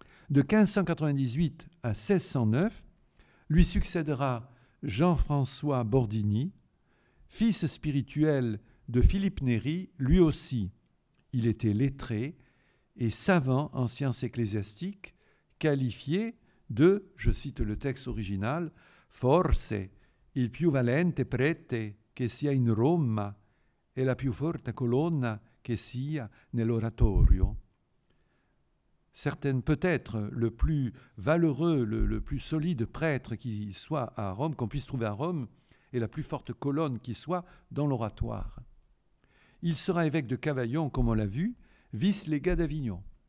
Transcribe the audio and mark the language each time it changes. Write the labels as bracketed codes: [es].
[fr] De 1598 à 1609, lui succédera Jean-François Bordini, fils spirituel de Philippe Néri, lui aussi. Il était lettré et savant en sciences ecclésiastiques, qualifié de, je cite le texte original, [it] forse il più valente prete che sia in Roma e la più forte colonna che sia nell'oratorio. [fr] Certaines, peut-être le plus valeureux, le plus solide prêtre qui soit à Rome, qu'on puisse trouver à Rome, et la plus forte colonne qui soit dans l'oratoire. Il sera évêque de Cavaillon, comme on l'a vu, vice-légat d'Avignon.